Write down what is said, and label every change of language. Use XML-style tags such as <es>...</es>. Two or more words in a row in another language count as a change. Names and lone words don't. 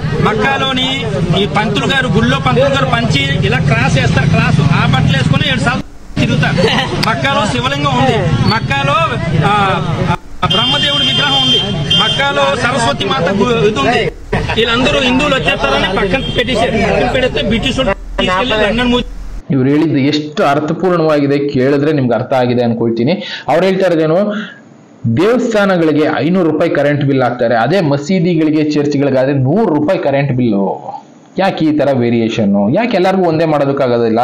<te>మక్కాలోని ఈ పంతులు గారు, గుళ్ళో పంతులు గారు పంచి ఇలా క్రాస్ వేస్తారు, క్రాస్ ఆ బట్టలు వేసుకుని 7 సార్లు తిరుగుతారు. మక్కాలో శివలింగం ఉంది, మక్కాలో బ్రహ్మదేవుడి విగ్రహం ఉంది, మక్కాలో సరస్వతి మాత ఇది ఉంది. వీళ్ళందరూ హిందువులు వచ్చేస్తారని పక్కన పెట్టేశారు. పక్కన పెడితే బ్రిಟಿಷ್ లండన్.</te> <kn>ಇವ್ರು ಹೇಳಿದ್ದು ಎಷ್ಟು ಅರ್ಥಪೂರ್ಣವಾಗಿದೆ ಕೇಳಿದ್ರೆ ನಿಮ್ಗೆ ಅರ್ಥ ಆಗಿದೆ ಅನ್ಕೊಳ್ತೀನಿ. ಅವ್ರು ಹೇಳ್ತಾ ಇರೋದೇನು, ದೇವಸ್ಥಾನಗಳಿಗೆ 500 ರೂಪಾಯಿ</kn> <en>current bill</en> <kn>ಹಾಕ್ತಾರೆ, ಅದೇ ಮಸೀದಿಗಳಿಗೆ ಚರ್ಚ್ಗಳಿಗಾದ್ರೆ 100 ರೂಪಾಯಿ</kn> <en>current bill.</en> <kn>ಯಾಕೆ ಈ ತರ ವೇರಿಯೇಷನ್? ಯಾಕೆ ಎಲ್ಲರಿಗೂ ಒಂದೇ ಮಾಡೋದಕ್ಕಾಗೋದಿಲ್ಲ?</kn>